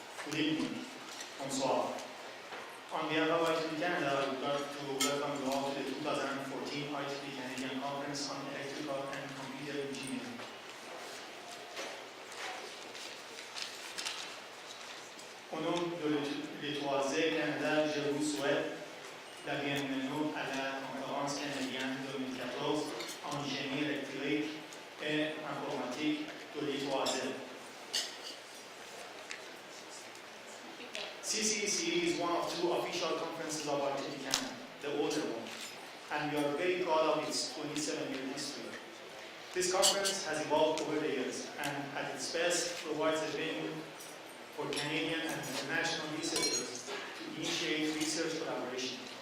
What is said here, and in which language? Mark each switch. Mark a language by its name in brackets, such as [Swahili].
[English] Good evening. [French] Bonsoir. [English] On behalf of IEEE Canada, I would like to welcome you all to the 2014 IEEE Canadian Conference on Electrical and Computer Engineering. [French] Au nom de l'E3Z Canada, je vous souhaite la bienvenue à la conférence canadienne 2014 en génie électrique et informatique de l'E3Z. [English] CCEC is one of two official conferences of IEEE Canada, the older one, and we are very proud of its 27-year history. This conference has evolved over the years and at its best provides a venue for Canadian and international researchers to initiate research collaboration.